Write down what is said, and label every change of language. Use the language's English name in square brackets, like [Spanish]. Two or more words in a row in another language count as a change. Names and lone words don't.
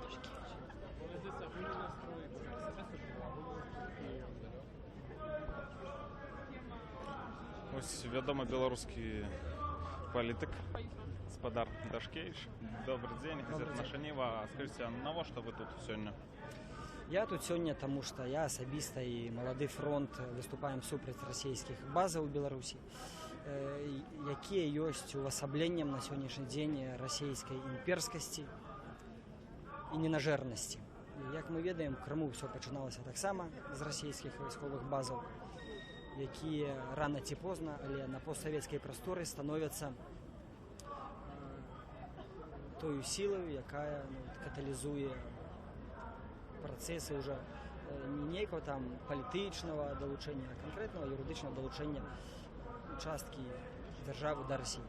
[Ukrainian] Ось відомий білоруський політик Спадар Дашкевич. [Russian] Добрый день, газета «Наша Нива». Скажите, на во что вы тут сегодня? [Belarusian] Я тут сёння, тому што я асабіста і малады фронт выступаем супраць расійскіх базаў у Беларусі, якія ёсць увасабленнем на сённяшні дзень расійскай імперскасці і ненажэрнасці. Як мы ведаем, Крыму ўсё пачыналася таксама з расійскіх вайсковых базаў, якія рана ці позна, але на постсавецкай прасторы становяцца тою сілаю, якая каталізуе працэсы ўжо не нейкага там палітычнага далучэння, а канкрэтнага юрыдычнага далучэння часткі дзяржавы да Расіі.